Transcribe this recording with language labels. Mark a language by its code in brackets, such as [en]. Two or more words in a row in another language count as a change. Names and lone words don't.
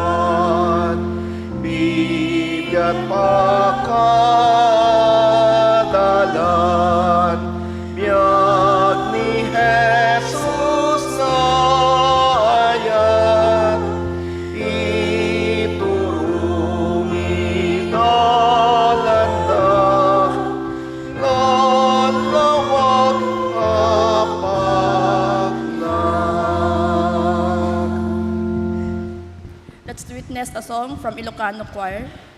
[ilo] bigat pakadalan, biyag ni Jesus na ayat, iturong idalandak, lalawag apaknak. [en] Let's witness a song from Ilocano Choir.